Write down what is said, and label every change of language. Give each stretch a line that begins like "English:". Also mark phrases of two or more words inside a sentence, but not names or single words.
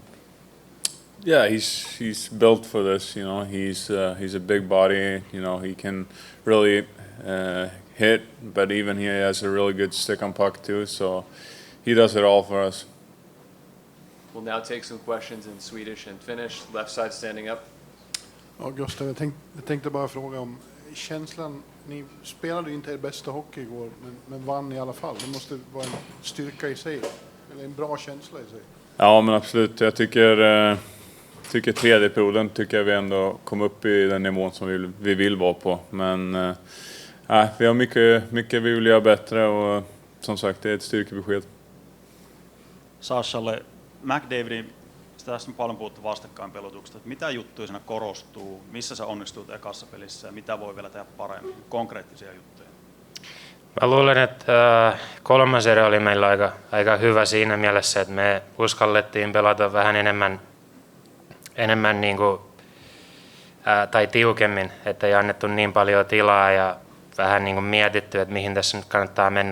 English: Yeah, he's built for this. He's a big body. He can really hit, but even he has a really good stick on puck too. So he does it all for us. We'll now take some questions in Swedish and Finnish. Left side standing up.
Swedish: Ja, Gustav, jag tänkte bara fråga om känslan. Ni spelade inte er bästa hockey igår, men vann i alla fall. Det måste vara en styrka i sig, eller en bra känsla i sig. Ja, men absolut. Jag tycker tredje perioden tycker vi ändå kom upp i den nivån som vi vill vara på. Men vi har mycket vi vill göra bättre, och som sagt, det är ett styrkebesked.
Finnish: Sashalle, McDavidin, tässä on paljon puhuttu vastakkainpelutuksesta. Mitä juttuja siinä korostuu, missä sä onnistut ekassa pelissä ja mitä voi vielä tehdä paremmin, konkreettisia juttuja? Mä luulen, että kolmas erä oli meillä aika hyvä siinä mielessä, että me uskallettiin pelata vähän enemmän niin kuin, tai tiukemmin, että ei annettu niin paljon tilaa ja vähän niin kuin mietitty, että mihin tässä nyt kannattaa mennä.